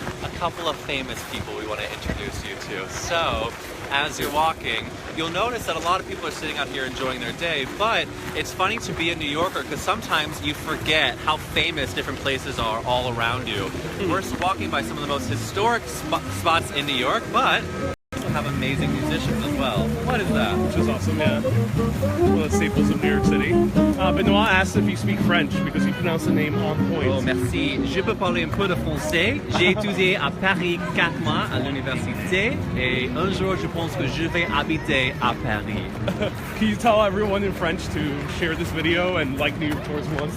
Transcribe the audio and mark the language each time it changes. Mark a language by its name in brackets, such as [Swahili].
[English] A couple of famous people we want to introduce you to. So as you're walking, you'll notice that a lot of people are sitting out here enjoying their day, but it's funny to be a New Yorker because sometimes you forget how famous different places are all around you. We're walking by some of the most historic spots in New York, but we also have amazing musicians as well. What is that? Which is awesome, yeah. One of the staples of New York City. Benoit asked if you speak French because you pronounce the name on point. [French] Oh, merci. Je peux parler un peu de français. J'ai étudié à Paris 4 mois à l'université et un jour je pense que je vais habiter à Paris. [English] Can you tell everyone in French to share this video and like New York Tours 1?